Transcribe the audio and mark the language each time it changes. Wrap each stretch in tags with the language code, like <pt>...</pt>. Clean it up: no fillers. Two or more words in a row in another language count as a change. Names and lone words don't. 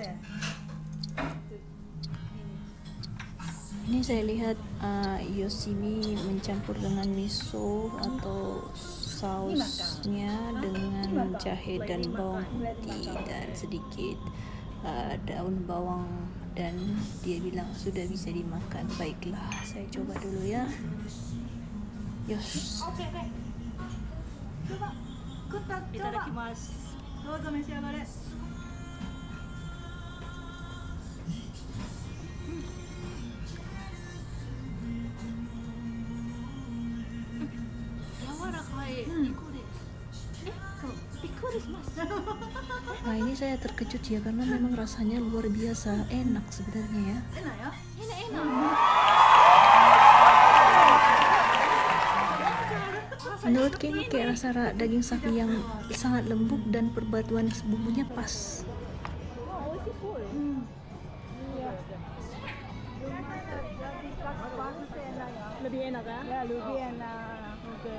<id>Ini saya lihat Yoshimi mencampur dengan miso atau sausnya dengan jahe dan bawang putih dan sedikit daun bawang, dan dia bilang sudah bisa dimakan. Baiklah, saya coba dulu ya. Yos. Oke. Coba. Itadakimasu.</id> <ja>どうぞ召し上がれ。</ja> <id>Nah, ini saya terkejut ya, karena memang rasanya luar biasa enak sebenarnya ya. Enak ya? Menurutku ini kayak rasa daging sapi yang sangat lembut dan perpaduan bumbunya pas. Lebih enak kan? Ya, lebih enak. Okay.</id>